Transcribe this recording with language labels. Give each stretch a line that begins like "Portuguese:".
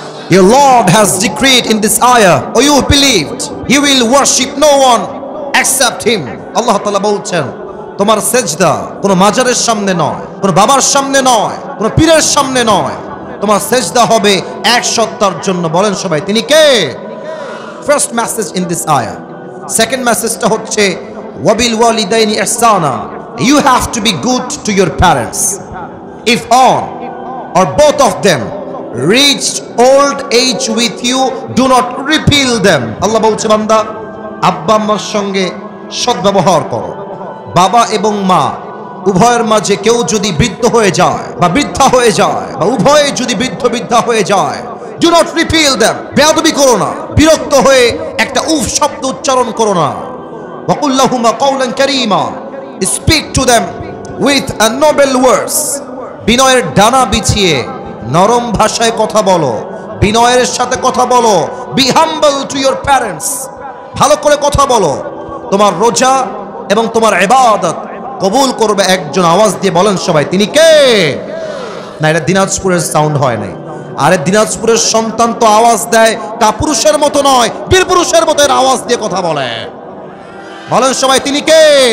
English: Your Lord has decreed in this ayah, O you believed, you will worship no one except him.
Bangla: Allah Ta'ala বলছেন তোমার সেজদা কোনো মাজারের সামনে নয়, কোনো বাবার সামনে নয়, কোনো পীরের সামনে নয়, তোমার সেজদা হবে এক সত্তার জন্য। বলেন সবাই তিনি কে?
English: First message in this ayah. Second message
Bangla: টা হচ্ছে
Arabic: ওয়াবিল ওয়ালিদাইনি ইহসানা.
English: You have to be good to your parents. If one or both of them reached old age with you, do not repel them.
Bangla: আল্লাহ বলছে বান্দা আব্বা আম্মার সঙ্গে সদ্ব্যবহার করো। বাবা এবং মা উভয়ের মাঝে কেউ যদি বৃদ্ধ হয়ে যায় বা বৃদ্ধা হয়ে যায় বা উভয়ে যদি বৃদ্ধা হয়ে যায়,
English: do not repel them.
Bangla: বেয়াদবি করো না, বিরক্ত হয়ে একটা উফ শব্দ উচ্চারণ করো না।
Arabic: ওয়াকুল লাহুমা কাওলান কারীমা.
English: Speak to them with a noble words.
Bangla: বিনয়ের ডানা বিছিয়ে নরম ভাষায় কথা বলো, বিনয়ের সাথে কথা বলো।
English: Be humble to your parents.
Bangla: ভালো করে কথা বলো। তোমার রোজা এবং তোমার ইবাদত কবুল করবে একজন। আওয়াজ দিয়ে বলেন সবাই তিনি কে? না, এটা দিনাজপুরের সাউন্ড হয় নাই। আরে দিনাজপুরের সন্তান তো আওয়াজ দেয় কাপুরুষের মতো নয়, বীর পুরুষের মতো আওয়াজ দিয়ে কথা বলে। বলেন সবাই তিনি কে?